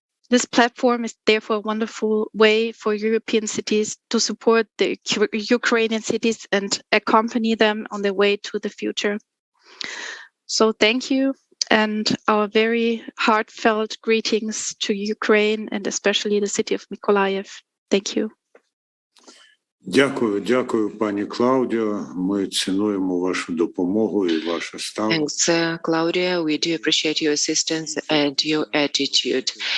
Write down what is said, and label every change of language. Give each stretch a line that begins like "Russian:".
English: This platform is therefore a wonderful way for European cities to support the Ukrainian cities and accompany them on their way to the future. So thank you, and our very heartfelt greetings to Ukraine and especially the city of Mykolaiv. Thank you.
Ukrainian: Дякую, пані Клаудіо. Ми цінуємо вашу допомогу і ваше ставлення.
English: Thanks, Claudia. We do appreciate your assistance and your attitude.